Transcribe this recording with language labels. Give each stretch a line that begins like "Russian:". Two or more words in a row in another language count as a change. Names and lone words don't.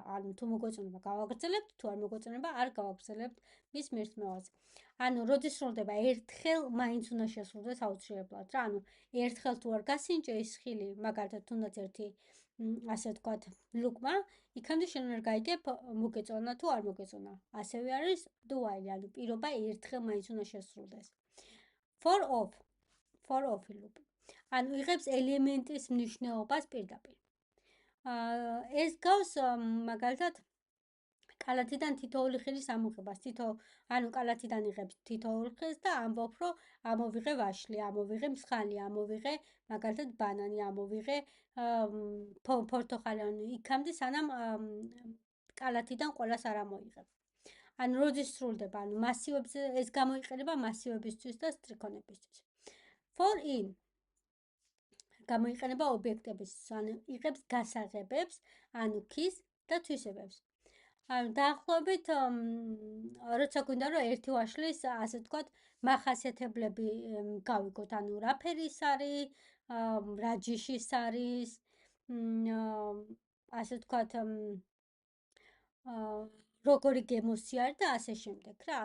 Georgian: ანუ თუ მოგვეწონება გავაგრძელებთ, თუ არ მოგვეწონება არ გავაგრძელებთ მის მირთმევაზე. ანუ როდის სრულდება ერთხელ მაინც უნდა შესრულდეს აუცილებლად რა. ანუ ერთხელ თუ არ გასინჯე ის ხილი, მაგალითად თუნდაც ერთი ასე ვთქვათ, ლუკმა, იქამდე შენ ვერ გაიგებ მოგეწონა თუ არ მოგეწონა. ასევე არის
English: do while,
Georgian: ანუ პირობა ერთხელ მაინც უნდა შესრულდეს.
English: For off loop.
Georgian: ანუ იღებს ელემენტის მნიშვნელობას პირდაპირ. ეს გავს მაგალითად კალათიდან თითოეული ხილის ამოღებას. ანუ კალათიდან იღებს თითოეულ ხილს და ამბობ, რომ ამოვიღე ვაშლი, ამოვიღე მსხალი, ამოვიღე მაგალითად ბანანი, ამოვიღე პორტოხალი, ანუ იქამდე სანამ კალათიდან ყველას არ ამოიღებ. ანუ როდის სრულდება, ანუ მასივებზე ეს გამოიყენება მასივებისთვის და სტრიქონებისთვის.
English: For in
Georgian: გამოიყენება ობიექტებისთვის, ანუ იღებს გასაღებებს, ანუ ქის და თვისებებს. ანუ დაახლოებით როცა გვინდა რომ ერთი ვაშლის ასე ვთქვათ მახასიათებლები გავიგოთ, ანუ რა ფერის არის, რა ჯიშის არის, ასე ვთქვათ როგორი გემოსი არის და ასე შემდეგ რა.